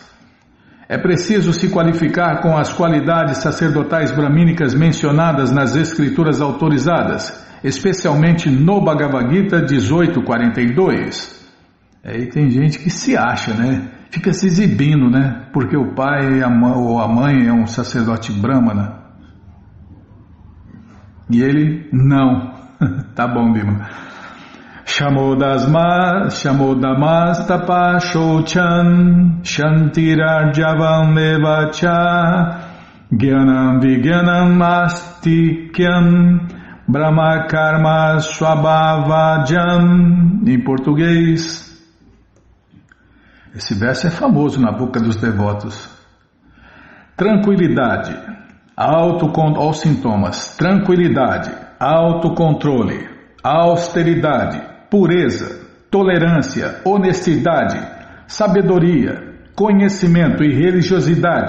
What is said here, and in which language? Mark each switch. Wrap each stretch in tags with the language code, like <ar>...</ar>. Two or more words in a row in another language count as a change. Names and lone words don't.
<pt>É preciso se qualificar com as qualidades sacerdotais bramínicas mencionadas nas escrituras autorizadas, especialmente no Bhagavad Gita 18.42. Aí tem gente que se acha, né? Fica se exibindo, né? Porque o pai ou a mãe é um sacerdote brahmana. E ele, não. Tá bom, Bima.</pt> <sa>शमोदमस्तप शोचन् शान्तिरार्जवम् एवच ज्ञानम् विज्ञानम् आस्तिक्यम् ब्रह्मकर्म स्वभावजम्.</sa> <pt>Em português, esse verso é famoso na boca dos devotos. Tranquilidade, aos sintomas, tranquilidade, autocontrole, austeridade, pureza, tolerância, honestidade, sabedoria, conhecimento e religiosidade.</pt>